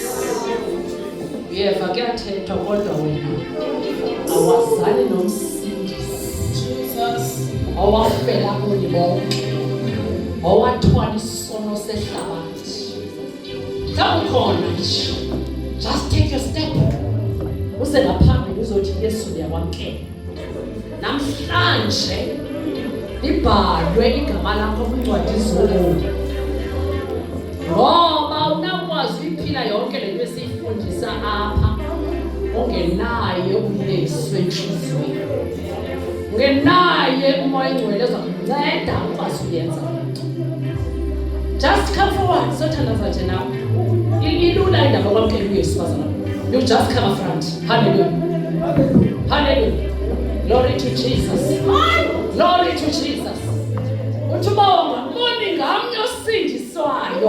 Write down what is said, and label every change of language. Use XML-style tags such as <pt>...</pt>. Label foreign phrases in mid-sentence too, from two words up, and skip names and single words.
<xh>Uyeva kuyathethwa kodwa wena awazali nomsindisi owafela kubo bonke, owathwala isono sehlabathi. Khona nje,</xh> <en>just take your step.</en> <xh>Use ngaphambili uzothi Yesu uyakwamkela. Namhlanje libhalwe igama lakho kwincwadi zobomi, ngoba unakwazi ukuphila yonke lento esiyifundisa apha ongenaye uYesu enhliziyweni, ungenaye umoya engcwele ozakunceda ukwazi uyenza lento.</xh> <en>Just come forward.</en> <xh>Sothandaza nje nawe. Ilula indaba yokwamkela uYesu bazana.</xh> <en>You just come up front. Hallelujah. Hallelujah. Glory to Jesus. Glory to Jesus.</en> <xh>Uthubonga moni ngamnye osindiswayo.</xh>